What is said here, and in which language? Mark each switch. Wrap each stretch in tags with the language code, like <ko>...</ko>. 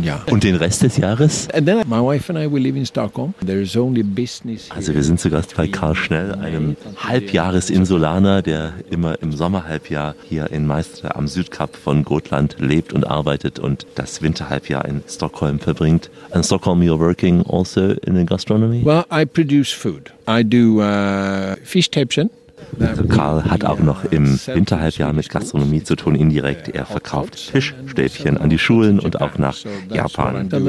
<de>Und den Rest des Jahres? Also wir sind zu Gast bei Karl Schnell, einem Halbjahresinsulaner, der immer im Sommerhalbjahr hier in Meister am Südkap von Gotland lebt und arbeitet und das Winterhalbjahr in Stockholm verbringt.</de> <en>In Stockholm, you're working also in the gastronomy? Well, I produce food. I do Fischstäbchen.</en> <de>Also Karl hat auch noch im Winterhalbjahr mit Gastronomie zu tun, indirekt. Er verkauft Fischstäbchen an die Schulen und auch nach Japan.</de>